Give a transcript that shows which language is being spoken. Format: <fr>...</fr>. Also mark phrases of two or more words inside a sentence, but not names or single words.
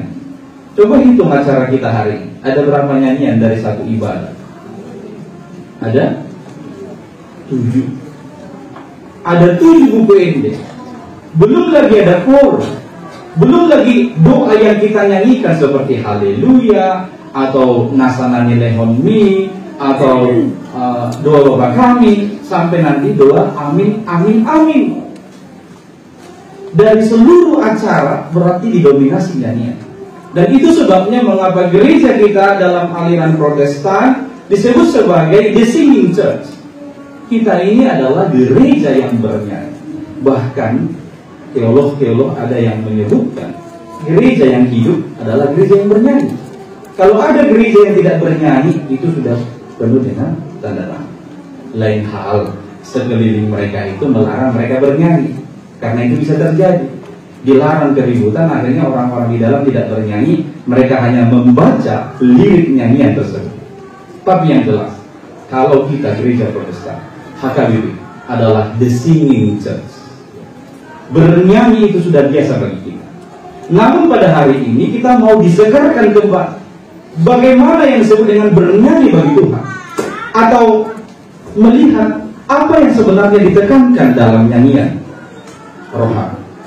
<id>Coba hitung acara kita hari ini. Ada berapa nyanyian dari satu ibadah? Ada 7. Ada 7 buku injil. Belum lagi ada kor. Belum lagi doa yang kita nyanyikan seperti haleluya, atau</id> <bbc>nasanani lehon mi,</bbc> <id>atau doa Bapa kami, sampai nanti doa amin, amin, amin. Dari seluruh acara berarti didominasi nyanyian. Dan itu sebabnya mengapa gereja kita dalam aliran Protestan disebut sebagai</id> <en>the singing church.</en> <id>Kita ini adalah gereja yang bernyanyi. Bahkan teolog-teolog ada yang menyebutkan gereja yang hidup adalah gereja yang bernyanyi. Kalau ada gereja yang tidak bernyanyi, itu sudah penuh dengan tanda tanya. Lain hal, sekeliling mereka itu melarang mereka bernyanyi, karena itu bisa terjadi. Dilarang keributan, akhirnya orang-orang di dalam tidak bernyanyi, mereka hanya membaca lirik nyanyian tersebut. Tapi yang jelas, kalau kita gereja Protestan, HKBP adalah</id> <en>the singing church.</en> <id>Bernyanyi itu sudah biasa bagi kita. Namun pada hari ini kita mau disegarkan kembali. Bagaimana yang disebut dengan bernyanyi bagi Tuhan? Atau melihat apa yang sebenarnya ditekankan dalam nyanyian rohani.</id>